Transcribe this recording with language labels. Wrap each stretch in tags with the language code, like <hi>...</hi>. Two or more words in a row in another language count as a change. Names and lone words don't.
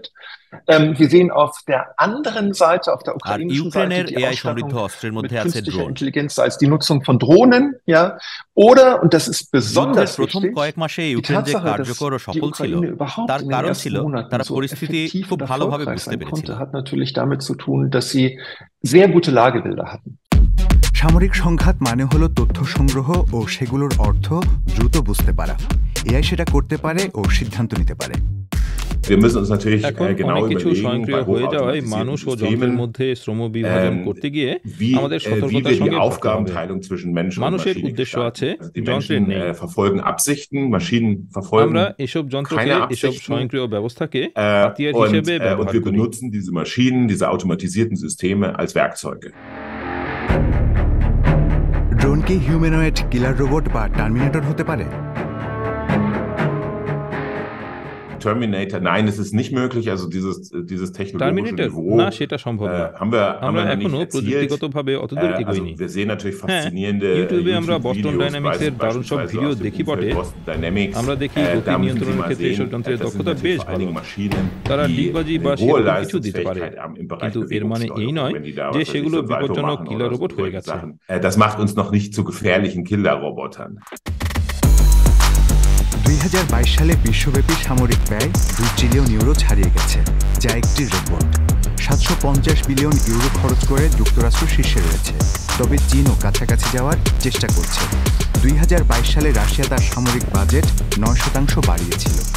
<de>Wir sehen auf der anderen Seite, auf der ukrainischen Seite, die Ausstattung mit künstlicher Intelligenz, sei es die Nutzung von Drohnen, ja, oder, und das ist besonders wichtig, die Tatsache, dass die Ukraine überhaupt in den ersten Monaten so effektiv und erfolgreich sein konnte, hat natürlich damit zu tun, dass sie sehr gute Lagebilder hatten.</de> <bn>সামরিক সংঘাত মানে হলো তথ্য সংগ্রহ ও সেগুলোর অর্থ দ্রুত বুঝতে পারা। এআই সেটা করতে পারে ও সিদ্ধান্ত নিতে পারে। এখন অনেক কিছু স্বয়ংক্রিয় হয়ে যাওয়ায় মানুষ ও যন্ত্রের মধ্যে শ্রম বিভাজন করতে গিয়ে আমাদের সতর্কতার সঙ্গে ভাবতে হবে। মানুষের উদ্দেশ্য আছে, যন্ত্রের নেই। আমরা এসব যন্ত্রকে, এসব স্বয়ংক্রিয় ব্যবস্থাকে হাতিয়ার হিসেবে ব্যবহার করি। ড্রোন কি</bn> <en>humanoid killer robot</en> <bn>বা টার্মিনেটর হতে পারে?</bn> <de>Terminator, nein, es ist nicht möglich, also dieses technologische Niveau</de> <bn>আমরা এখনো প্রযুক্তিগতভাবে অতদূর এগোইনি।</bn> <de>Wir sehen natürlich faszinierende</de> <bn>ইউটিউবে আমরা বস্টন ডাইনামিক্সের দারুণ সব ভিডিও দেখি বটে। আমরা দেখি গতি নিয়ন্ত্রণের ক্ষেত্রে এসব যন্ত্রের দক্ষতা বেশ ভালো। তারা ডিগবাজি বা সেরকম কিছু দিতে পারে, কিন্তু এর মানে এই নয় যে সেগুলো বিপজ্জনক</bn> <en>killer robot</en> <bn>হয়ে গেছে।</bn> <de>Das macht uns noch nicht zu gefährlichen Killer-Robotern.</de> <bn>2022 সালে বিশ্বব্যাপী সামরিক ব্যয় 2 ট্রিলিয়ন ইউরো ছাড়িয়ে গেছে, যা একটি রেকর্ড। 750 বিলিয়ন ইউরো খরচ করে যুক্তরাষ্ট্র শীর্ষে রয়েছে, তবে চীনও কাছাকাছি যাওয়ার চেষ্টা করছে। 2022 সালে রাশিয়া তার সামরিক বাজেট 9% বাড়িয়েছিল।</bn>